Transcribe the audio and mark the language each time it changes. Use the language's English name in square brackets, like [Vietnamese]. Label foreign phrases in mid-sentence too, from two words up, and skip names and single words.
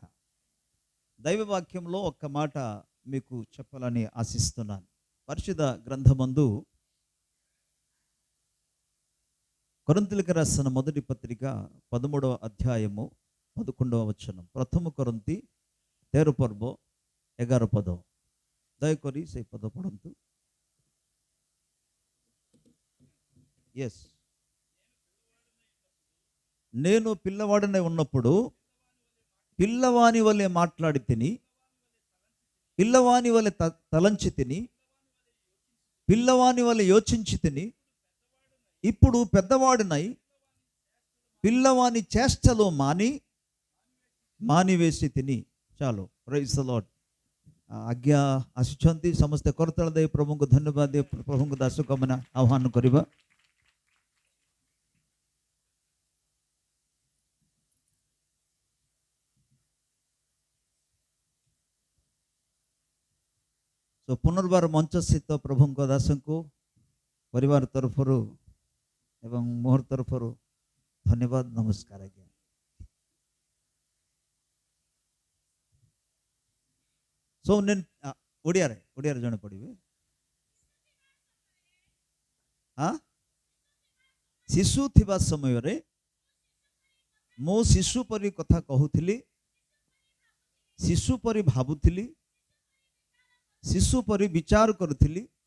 [Telugu] దైవ వాక్యంలో ఒక్క మాట మీకు చెప్పాలని ఆశిస్తున్నాను. పరిశుద్ధ గ్రంథమందు కొరింథీయులకు రాసిన మొదటి పత్రిక 13వ అధ్యాయము 11వ వచనం. ప్రథమ కొరింథీ 13 ପର୍ବ 11 ପଦ. [Odia] ଦୟାକରି ସେଇ ପଦ ପଢ଼ନ୍ତୁ. [Telugu] ఎస్. నేను పిల్లవాడనే ఉన్నప్పుడు పిల్లవాని వలె మాట్లాడి తిని, పిల్లవాని వలె తలంచి తిని, పిల్లవాని వలె యోచించి తిని, ఇప్పుడు పెద్దవాడినై పిల్లవాని చేష్టలో మానివేసి తిని. చాలు. [English] Praise the Lord. [Odia] ଆଜ୍ଞା ଆସୁଛନ୍ତି ସମସ୍ତେ କରତାଳ ଦେଇ ପ୍ରଭୁଙ୍କୁ ଧନ୍ୟବାଦ ଦେଇ ପ୍ରଭୁଙ୍କୁ ଦାସକମାନେ ଆହ୍ୱାନ କରିବା. ତ ପୁନର୍ବାର ମଞ୍ଚ ସ୍ଥିତ ପ୍ରଭୁଙ୍କ ଦାସଙ୍କୁ ପରିବାର ତରଫରୁ ଏବଂ ମୋହର ତରଫରୁ ଧନ୍ୟବାଦ, ନମସ୍କାର. ଆଜ୍ଞା [Telugu] సో నేను [Odia] ଓଡ଼ିଆରେ ଜଣେ ପଢ଼ିବେ. ଶିଶୁ ଥିବା ସମୟରେ ମୁଁ ଶିଶୁ ପରି କଥା କହୁଥିଲି, ଶିଶୁ ପରି ଭାବୁଥିଲି, ଶିଶୁ ପରି ବିଚାର କରୁଥିଲି.